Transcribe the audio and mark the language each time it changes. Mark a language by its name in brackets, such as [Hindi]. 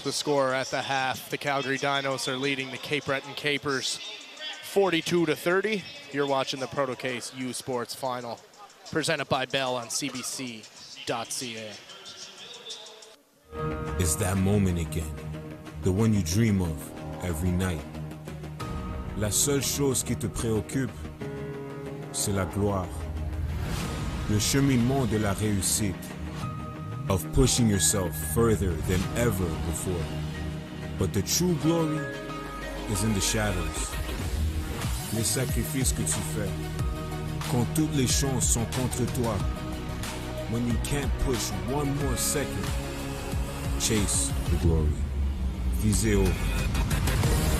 [English] The score at the half, the Calgary Dinos are leading the Cape Breton Capers 42-30. You're watching the Protocase U Sports Final, presented by Bell on CBC.ca. It's that moment again, the one you dream of every night. [French] La seule chose qui te préoccupe, c'est la gloire. Le cheminement de la réussite, [English] of pushing yourself further than ever before. But the true glory is in the shadows. [French] Les sacrifices que tu fais, quand toutes les chances sont contre toi. [English] When you can't push one more second, chase the glory. [French] Visez haut.